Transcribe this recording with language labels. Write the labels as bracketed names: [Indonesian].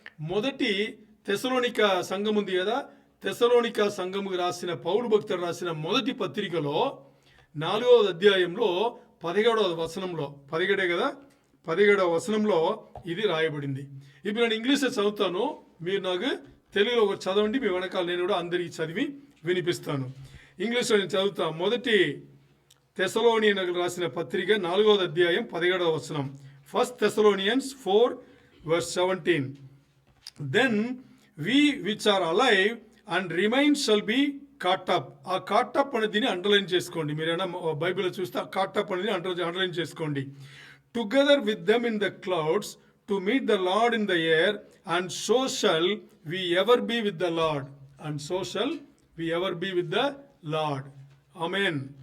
[Telugu] మొదటి తెసలోనిక సంఘం ఉంది కదా, తెసలోనిక సంఘముకు రాసిన పౌలు భక్తుడు రాసిన మొదటి పత్రికలో 4వ అధ్యాయంలో 17వ వచనంలో, 17 కదా, 17వ వచనంలో ఇది రాయబడింది. ఇప్పుడు నేను ఇంగ్లీష్లో చదువుతాను, మీరు నాకు తెలుగులో ఒకటి చదవండి, మీ వెనకాల నేను కూడా అందరికీ చదివి వినిపిస్తాను. ఇంగ్లీష్లో నేను చదువుతాను. మొదటి తెసలోనియన్లకు రాసిన పత్రిక 4వ అధ్యాయం 17వ వచనం. [English] 1 Thessalonians 4:17. Then we which are alive and remain shall be caught up. [Telugu] ఆ caught up అనే దీన్ని అండర్లైన్ చేసుకోండి. మీరైనా బైబిల్లో చూస్తే ఆ caught up అనేది అండర్లైన్ చేసుకోండి. [English] Together with them in the clouds to meet the Lord in the air and so shall we ever be with the Lord. And so shall we ever be with the Lord. ఆమేన్.